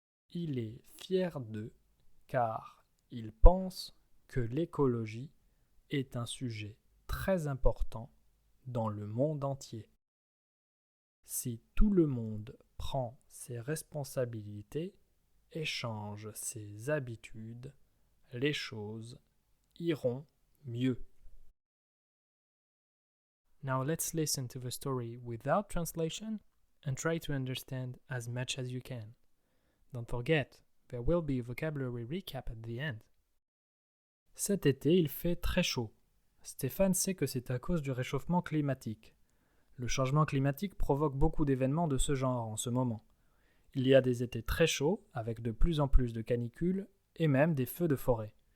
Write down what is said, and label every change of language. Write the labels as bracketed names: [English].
[French] Il est fier d'eux car il pense que l'écologie est un sujet très important dans le monde entier. Si tout le monde prend ses responsabilités et change ses habitudes, les choses iront mieux. [English] Now let's listen to the story without translation and try to understand as much as you can. Don't forget, there will be a vocabulary recap at the end. [French] Cet été, il fait très chaud. Stéphane sait que c'est à cause du réchauffement climatique. Le changement climatique provoque beaucoup d'événements de ce genre en ce moment. Il y a des étés très chauds, avec de plus en plus de canicules, et même des feux de forêt.